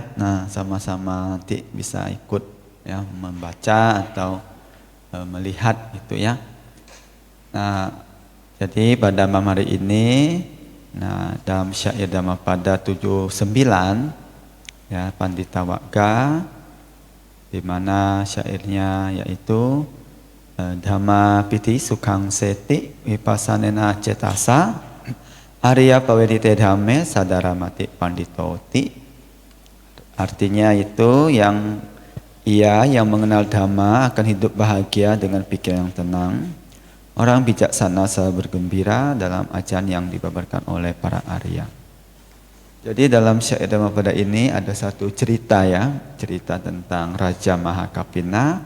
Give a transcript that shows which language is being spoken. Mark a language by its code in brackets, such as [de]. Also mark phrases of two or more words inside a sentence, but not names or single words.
[id] Nah, sama-sama nanti bisa ikut ya membaca atau melihat gitu ya. Nah, jadi pada malam hari ini, nah, dalam syair Dhammapada 79 ya, Pandita Wagga, di mana syairnya yaitu [pi] Dhamma piti sukhang seti vipassanena cetasa Arya pawedite dhamme sadaramati panditoti. [id] Artinya itu yang mengenal dhamma akan hidup bahagia dengan pikiran yang tenang. Orang bijaksana selalu bergembira dalam ajaran yang dibabarkan oleh para Arya. Jadi dalam syair Dhammapada ini ada satu cerita ya, cerita tentang Raja Mahakapina.